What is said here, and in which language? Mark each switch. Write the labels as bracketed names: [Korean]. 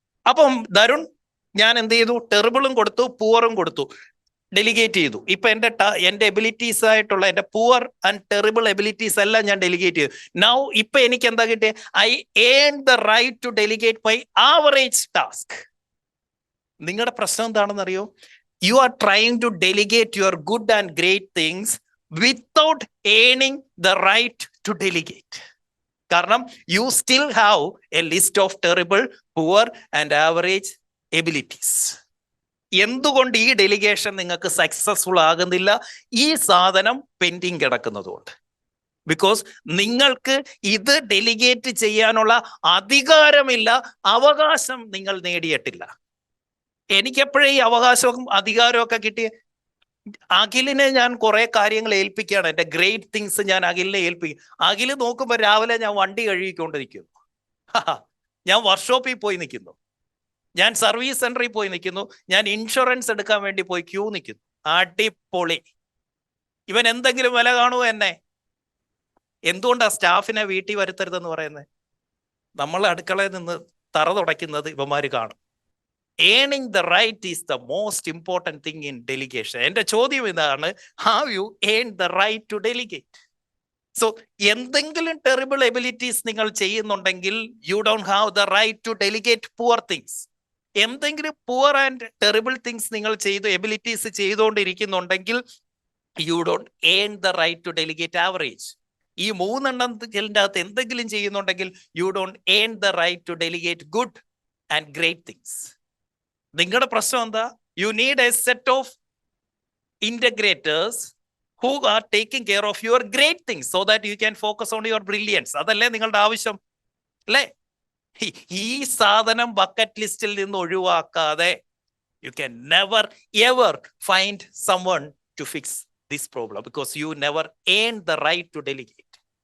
[Malayalam] അപ്പം തരുൺ, ഞാൻ എന്ത് ചെയ്തു? ടെറിബിളും കൊടുത്തു, പുവറും കൊടുത്തു, ഡെലിഗേറ്റ് ചെയ്തു. ഇപ്പൊ എൻ്റെ എബിലിറ്റീസ് ആയിട്ടുള്ള എൻ്റെ പുവർ ആൻഡ് ടെറിബിൾ എബിലിറ്റീസ് എല്ലാം ഞാൻ ഡെലിഗേറ്റ് ചെയ്തു. [English] now [Malayalam] ഇപ്പൊ എനിക്ക് എന്താ കിട്ടിയത്? [English] I earn the right to delegate my average task. [Malayalam] നിങ്ങളുടെ പ്രശ്നം എന്താണെന്നറിയോ? [English] You are trying to delegate your good and great things without earning the right to delegate. കാരണം you still have a list of terrible, poor and average abilities. [Malayalam] എന്തുകൊണ്ട് ഈ delegation നിങ്ങൾക്ക് successful ആകുന്നില്ല? ഈ സാധനം പെൻഡിങ് കിടക്കുന്നതുകൊണ്ട്. ബിക്കോസ് നിങ്ങൾക്ക് ഇത് delegate ചെയ്യാനുള്ള അധികാരമില്ല, അവകാശം നിങ്ങൾ നേടിയിട്ടില്ല. എനിക്കെപ്പോഴും ഈ അവകാശവും അധികാരവും ഒക്കെ കിട്ടിയ അഖിലിനെ ഞാൻ കുറെ കാര്യങ്ങൾ ഏൽപ്പിക്കുകയാണ്. എൻ്റെ ഗ്രേറ്റ് തിങ്സ് ഞാൻ അഖിലിനെ ഏൽപ്പിക്കും. അഖില് നോക്കുമ്പോൾ രാവിലെ ഞാൻ വണ്ടി കഴുകിക്കൊണ്ടിരിക്കുന്നു, ഞാൻ വർക്ക്ഷോപ്പിൽ പോയി നിൽക്കുന്നു, ഞാൻ സർവീസ് സെന്ററിൽ പോയി നിൽക്കുന്നു, ഞാൻ ഇൻഷുറൻസ് എടുക്കാൻ വേണ്ടി പോയി ക്യൂ നിൽക്കുന്നു. അടിപൊളി. ഇവൻ എന്തെങ്കിലും വില കാണുമോ എന്നെ? എന്തുകൊണ്ടാ സ്റ്റാഫിനെ വീട്ടിൽ വരുത്തരുതെന്ന് പറയുന്നത്? നമ്മൾ അടുക്കളയിൽ നിന്ന് തറ തുടയ്ക്കുന്നത് ഇവന്മാര് കാണും. [English] Earning the right is the most important thing in delegation. [Malayalam] എൻ്റെ ചോദ്യം ഇതാണ്, [English] how you earn the right to delegate? So [Malayalam] എന്തെങ്കിലും ടെറിബിൾ എബിലിറ്റീസ് നിങ്ങൾ ചെയ്യുന്നുണ്ടെങ്കിൽ [English] you don't have the right to delegate poor things. [Malayalam] എന്തെങ്കിലും [English] poor and terrible things [Malayalam] നിങ്ങൾ abilities ചെയ്തുകൊണ്ടിരിക്കുന്നുണ്ടെങ്കിൽ [English] you don't earn the right to delegate average. [Malayalam] ഈ മൂന്നെണ്ണത്തിൻ്റെ അകത്ത് എന്തെങ്കിലും ചെയ്യുന്നുണ്ടെങ്കിൽ [English] you don't earn the right to delegate good and great things. [Malayalam] നിങ്ങളുടെ പ്രശ്നം എന്താ? [English] You need a set of integrators who are taking care of your great things so that you can focus on your brilliance. [Malayalam] അതല്ലേ നിങ്ങളുടെ ആവശ്യം, അല്ലേ? ഈ സാധനം bucket ലിസ്റ്റിൽ നിന്ന് ഒഴിവാക്കാതെ [English] You can never ever find someone to fix this problem because you never earn the right to delegate.